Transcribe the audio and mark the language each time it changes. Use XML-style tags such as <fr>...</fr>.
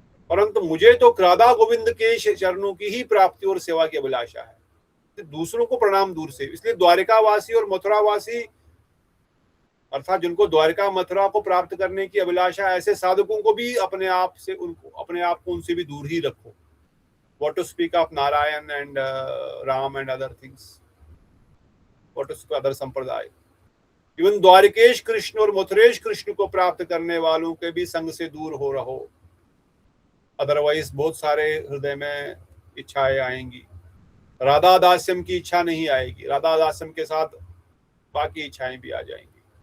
<hi>परंतु मुझे तो राधा गोविंद के चरणों की ही प्राप्ति और सेवा की अभिलाषा है, दूसरों को प्रणाम दूर से। इसलिए द्वारिकावासी और मथुरावासी, अर्थात जिनको द्वारिका मथुरा को प्राप्त करने की अभिलाषा, ऐसे साधकों को भी अपने आप को उनसे भी दूर ही रखो।</hi> <en>What to speak of Narayan and Ram and other things? What to speak of other sampradaya?</en> <hi>इवन द्वारिकेश कृष्ण और मथुरेश कृष्ण को प्राप्त करने वालों के भी संग से दूर हो रहो, अदरवाइज बहुत सारे हृदय में इच्छाएं आएंगी। राधा दास्यम की इच्छा नहीं आएगी, राधा दास्यम के साथ बाकी इच्छाएं भी आ जाएंगी।</hi>